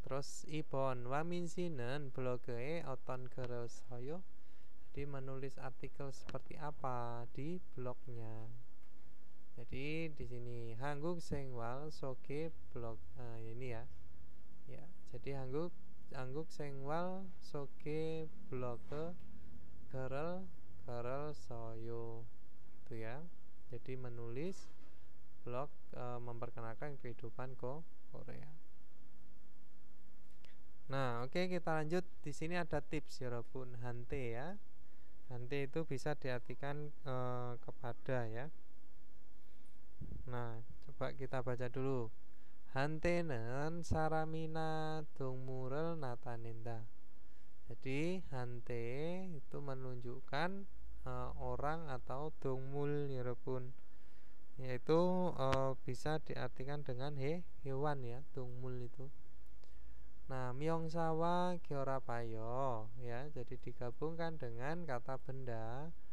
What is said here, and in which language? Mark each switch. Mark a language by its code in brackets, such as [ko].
[ko] Terus 2번 Wamin 씨는 blog에 어떤 글을 써요? [id] Jadi menulis artikel seperti apa di blognya. Jadi di sini [ko] 한국 생활 소개 blog [id] ini ya. Ya, jadi [ko] 한국 생활 소개 blog 글을 써요. [id] Itu ya. Jadi menulis blog memperkenalkan kehidupan Korea. Nah, oke, kita lanjut. Di sini ada tips ya, Robun. Hante ya. Hante itu bisa diartikan kepada ya. Nah, coba kita baca dulu. [ko] Hante는 사람이나 동물을 나타낸다. [id] Jadi hante itu menunjukkan orang atau [ko] 동물 여러분. [id] Yaitu bisa diartikan dengan hewan ya, 동물 itu. Nah, [ko] 명사와 결합하여 [id] ya, jadi digabungkan dengan kata benda.